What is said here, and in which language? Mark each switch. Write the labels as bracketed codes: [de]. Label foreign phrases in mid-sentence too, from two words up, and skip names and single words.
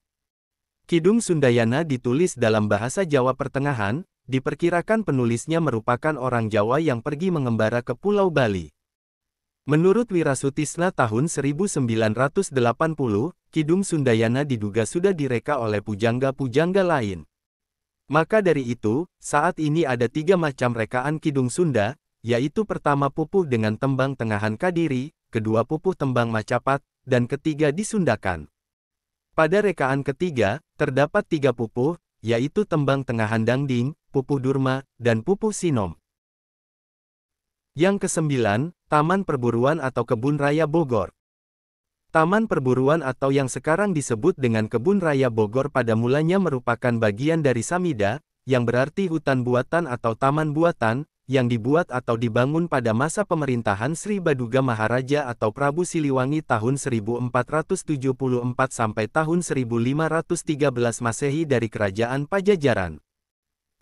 [id] Kidung Sundayana ditulis dalam bahasa Jawa Pertengahan, diperkirakan penulisnya merupakan orang Jawa yang pergi mengembara ke Pulau Bali. Menurut Wirasutisna tahun 1980, Kidung Sundayana diduga sudah direka oleh pujangga-pujangga lain. Maka dari itu, saat ini ada 3 macam rekaan Kidung Sunda, yaitu pertama pupuh dengan tembang tengahan Kadiri, kedua pupuh tembang Macapat, dan ketiga disundakan. Pada rekaan ketiga, terdapat 3 pupuh, yaitu tembang tengahan Dangding, pupuh Durma, dan pupuh Sinom. Yang kesembilan, Taman Perburuan atau Kebun Raya Bogor. Taman Perburuan atau yang sekarang disebut dengan Kebun Raya Bogor pada mulanya merupakan bagian dari Samida, yang berarti hutan buatan atau taman buatan, yang dibuat atau dibangun pada masa pemerintahan Sri Baduga Maharaja atau Prabu Siliwangi tahun 1474 sampai tahun 1513 Masehi dari Kerajaan Pajajaran.